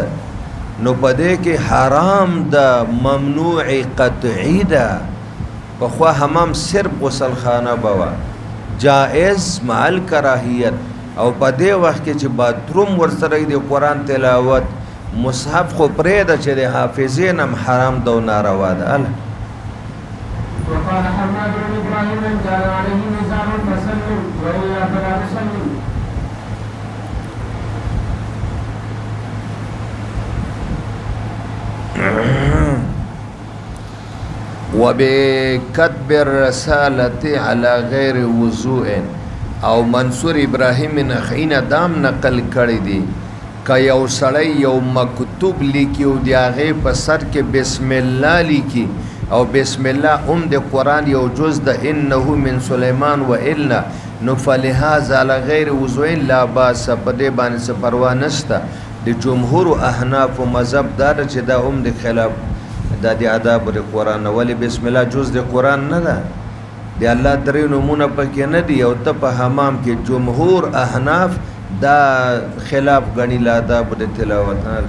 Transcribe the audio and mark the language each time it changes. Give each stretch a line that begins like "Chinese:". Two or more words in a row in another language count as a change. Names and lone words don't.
Pashto: نو په دې کې حرام ده ممنوع قطعي ده. پخوا حمام صرف غسلخانه به وه
Arabic: جائز مع الکراهیت
Pashto: او په دې وخت کې چې باتروم ورسره د قرآن تلاوت مصحف خو پرېږده چې د حافظین هم حرام ده او ناروا ده.
Arabic: وقال حماد بن ابراهيم من جعل عليه نزاع فسلم والا فلا تسلم. وبكتب الرسالة على غير وضوء
Pashto: او منصور ابراهیم نخعی دام نقل کړی دی که یو سړی یو مکتوب لیکي او د هغې په سر کې
Arabic: بسم الله
Pashto: لیکي او
Arabic: بسم الله
Pashto: هم د قرآن یو جز ده
Arabic: انه من سلیمان
Pashto: و الا نو فلهذا
Arabic: على غیر وضوء لا باس
Pashto: په دې باندې څه پروا نشته. د جمهور احناف و مذهب دا ده چې دا هم د خلاف دا د آداب د قرآن نه. ولې
Arabic: بسم الله
Pashto: جز د قرآن نه ده د الله درې نومونه پکې نه دي او ته په حمام کې جمهور احناف دا خلاف ګڼي له آداب د تلاوت.